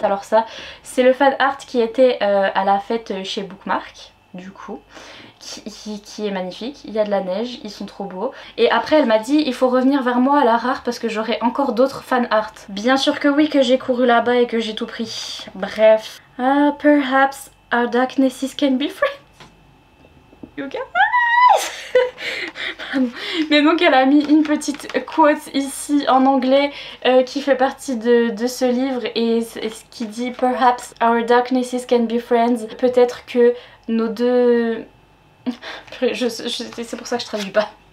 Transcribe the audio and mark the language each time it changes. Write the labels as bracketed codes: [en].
[fr] Alors ça, c'est le fan art qui était à la fête chez Bookmark, du coup. Qui est magnifique, il y a de la neige, ils sont trop beaux. Et après elle m'a dit il faut revenir vers moi à la rare parce que j'aurai encore d'autres fan art. Bien sûr que oui, que j'ai couru là-bas et que j'ai tout pris. Bref. [en] Perhaps our darknesses can be friends. You can... [fr] Mais donc elle a mis une petite quote ici en anglais qui fait partie de ce livre et ce qui dit [en] Perhaps our darknesses can be friends. [fr] Peut-être que nos deux... c'est pour ça que je traduis pas.